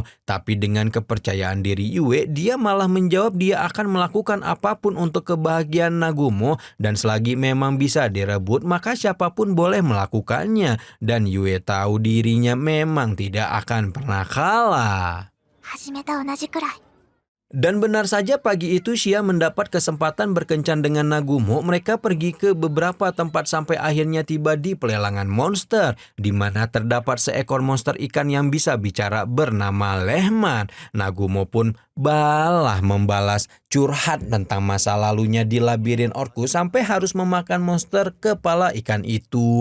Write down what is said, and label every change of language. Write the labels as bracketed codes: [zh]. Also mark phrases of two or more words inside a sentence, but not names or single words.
[id] Tapi dengan kepercayaan diri Yue, dia malah menjawab dia akan melakukan apapun untuk kebahagiaan Nagumo dan selagi memang bisa direbut maka siapapun boleh melakukannya dan Yue tahu dirinya memang tidak akan pernah kalah. [ja] 始めた同じくらい [id] Dan benar saja pagi itu Xia mendapat kesempatan berkencan dengan Nagumo. Mereka pergi ke beberapa tempat sampai akhirnya tiba di pelelangan monster, di mana terdapat seekor monster ikan yang bisa bicara bernama Lehman. Nagumo pun membalas curhat tentang masa lalunya di labirin Orcus sampai harus memakan monster kepala ikan itu.